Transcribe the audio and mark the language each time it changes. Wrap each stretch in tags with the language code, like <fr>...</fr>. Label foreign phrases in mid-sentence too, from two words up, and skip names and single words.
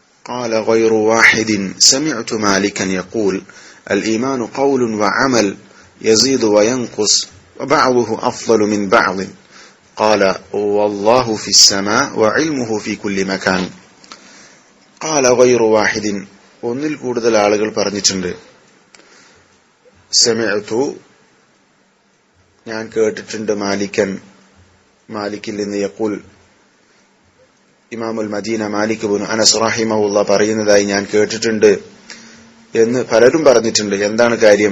<ar>قال غير واحد سمعت مالكا يقول الإيمان قول وعمل يزيد وينقص وبعضه أفضل من بعض قال والله في السماء وعلمه في كل مكان قال غير واحد</ar> <ml>ഒന്നിൽ കൂടുതൽ ആളുകൾ പറഞ്ഞിട്ടുണ്ട് സമിഅതു ഞാൻ കേട്ടിട്ടുണ്ട് മാലിക്കിൽ നിന്ന്</ml> <ar>يقول إمام المدينة</ar> <ml>മാലിക് ഇബ്നു അനസ് റഹിമഹുല്ലാ പറയുന്നതായി ഞാൻ കേട്ടിട്ടുണ്ട് എന്ന് പലരും പറഞ്ഞിട്ടുണ്ട്. എന്താണ് കാര്യം?</ml>